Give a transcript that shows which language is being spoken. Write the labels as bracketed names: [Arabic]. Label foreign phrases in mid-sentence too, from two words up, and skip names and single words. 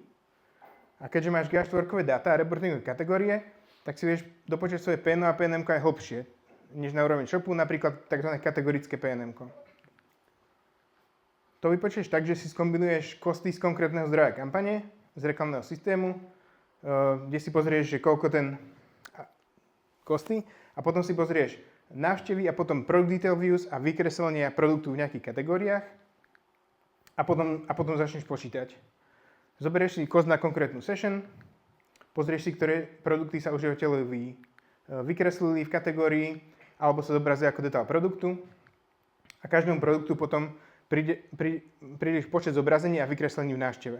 [Slovak] A keďže máš GA4-kové dáta a reportingové kategórie, tak si vieš dopočítať svoje PNO a PNMko aj hlbšie, než na úroveň shopu, napríklad tzv. Kategorické PNMko. To vypočítaš tak, že si skombinuješ kosty z konkrétneho zdroja kampane, z reklamného systému, kde si pozrieš, že koľko ten kosty a potom si pozrieš návštevy a potom [English] product detail views [Slovak] a vykreslenia produktu v nejakých kategóriách a potom začneš počítať. Zoberieš si kost na konkrétnu session, pozrieš si, ktoré produkty sa užívateľovi vykreslili v kategórii alebo sa zobrazia ako detail produktu a každému produktu potom prídeš počet zobrazení a vykreslení v návšteve.